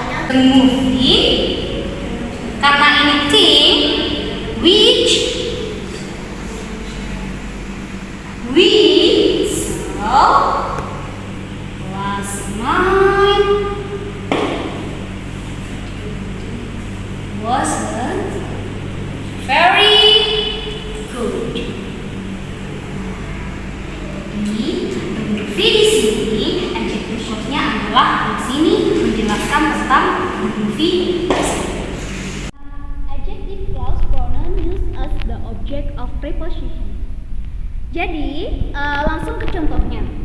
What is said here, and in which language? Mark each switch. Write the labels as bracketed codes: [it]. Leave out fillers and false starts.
[en] The movie, [id] karena ini [en] thing which we saw last night wasn't very good. [id] Di sini adjective clause-nya adalah di sini menjelaskan tentang movie. [en] Adjective clause pronoun used as the object of preposition. [id] Jadi langsung ke contohnya.